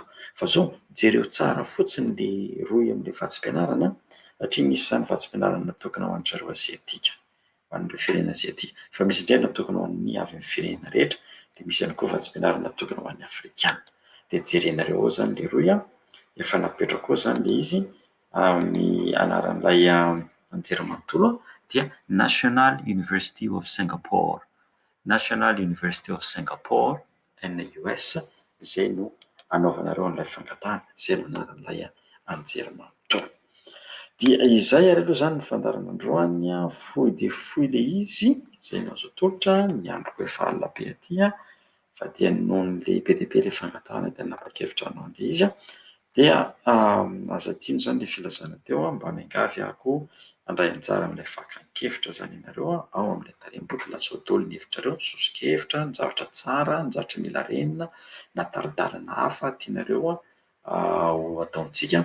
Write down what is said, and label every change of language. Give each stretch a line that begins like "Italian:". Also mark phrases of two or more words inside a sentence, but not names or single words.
Malagasy: Fa zao jereo tsara fotsiny ilay roy amin'ilay vatsim-pianarana satria misy izany vatsim-pianarana natokana ho an'ny zareo aziatika, ho an'ireo firenena aziatika. Fa misy indray natokana ho an'ny avy amin'ny firenena rehetra dia misy ihany koa vatsim-pianarana natokana ho an'ny afrikana. Dia jerenareo ao zany ilay roy efa napetraka ao zany ilay izy amin'ny anaran'ilay anjerimanontolo dia National University of Singapore. National University of Singapore NUS izay no anaovanareo an'ilay fangatahana, izay no anaran'ilay anjerimanontolo. Dia izay ary aloha zany ny fandarana androany fohy dia fohy ilay izy izay no azo atolotra ny andro efa alina be aty fa dia noho n'ilay be dia be ilay fangatahana dia nanapa-kevitra hanao an'ilay izy dia aza adino zany ilay filazana teo mba miangavy ahako handray anjara amin'ilay fakan-kevitra zany ianareo ao amin'ilay tarehiboky lazaio daholo ny hevitrareo, sosokevitra, ny zavatra tsara, ny zavatra mila renina na tari-dalana hafa tianareo ho ataontsika.